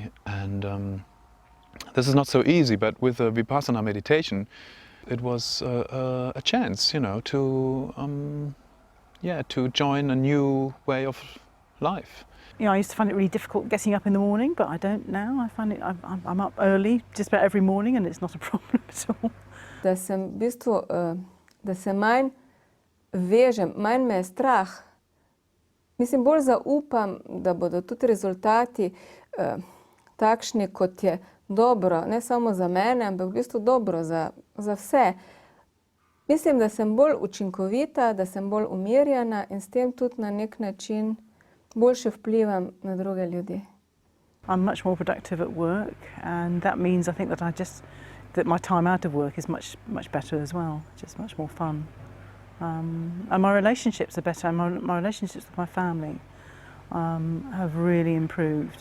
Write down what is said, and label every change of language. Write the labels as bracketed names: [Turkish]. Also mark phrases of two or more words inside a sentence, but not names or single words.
[English] And this is not so easy, but with the Vipassana meditation, it was a chance, you know, to join a new way of life. You know, I used to find it really difficult getting up in the morning, but I don't now. I find it, I'm up early just about every morning, and it's not a problem at all. [Slovenian] Da sem v bistvu, da se manj vežem, manj me je strah. Mislim, bolj zaupam, da bodo tudi rezultati takšni, kot je dobro, ne samo za mene, ampak v bistvu dobro za vse. Mislim, da sem bolj učinkovita, da sem bolj umirjena in s tem tudi na nek način boljše vplivam na druge ljudi. [English] I'm much more productive at work, and that means I think that my time out of work is much better as well, just much more fun. And my relationships are better. My relationships with my family have really improved.